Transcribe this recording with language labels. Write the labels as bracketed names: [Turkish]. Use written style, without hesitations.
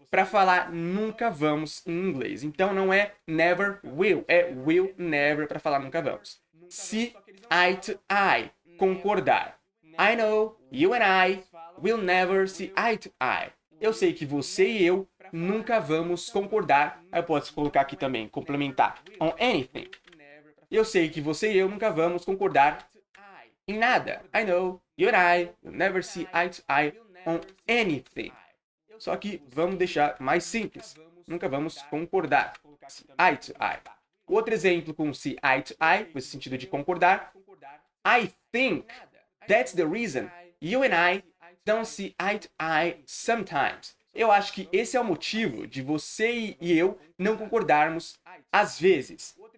[Portuguese] Para falar nunca vamos em inglês. Então, não é never will. É will never para falar nunca vamos. See eye to eye. Concordar. [English] I know you and I will never see eye to eye. [Portuguese] Eu sei que você e eu nunca vamos concordar. Eu posso colocar aqui também, complementar. [English] On anything. [Portuguese] Eu sei que você e eu nunca vamos concordar em nada. [English] I know you and I will never see eye to eye on anything. [Portuguese] Só que vamos deixar mais simples. Nunca vamos concordar. Eye to eye. Outro exemplo com see eye to eye, com esse sentido de concordar. [English] I think that's the reason you and I don't see eye to eye sometimes. [Portuguese] Eu acho que esse é o motivo de você e eu não concordarmos às vezes.